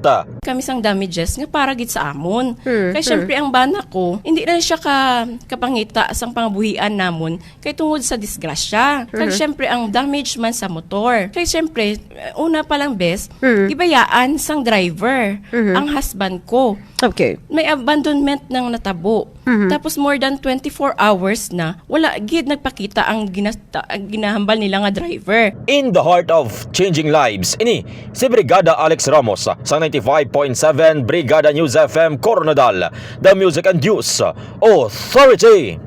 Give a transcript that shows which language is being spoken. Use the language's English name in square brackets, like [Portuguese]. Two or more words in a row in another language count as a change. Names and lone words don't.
[Hiligaynon] Kami sang damages nga para gid sa amon. Kay syempre ang bana ko hindi na siya kapangita sang pangabuhian namon kay tungod sa disgrasya. Kay syempre ang damage man sa motor. Kay syempre una pa lang bes, gibayaan sang driver ang husband ko. Okay. May abandonment ng natabo. Tapos more than 24 hours na wala gid nagpakita ang ginahambal nila nga driver. [English] In the heart of changing lives, [Hiligaynon] ini si Brigada Alex Ramos sa 95.7 Brigada News FM Coronadal, [English] the Music and News Authority.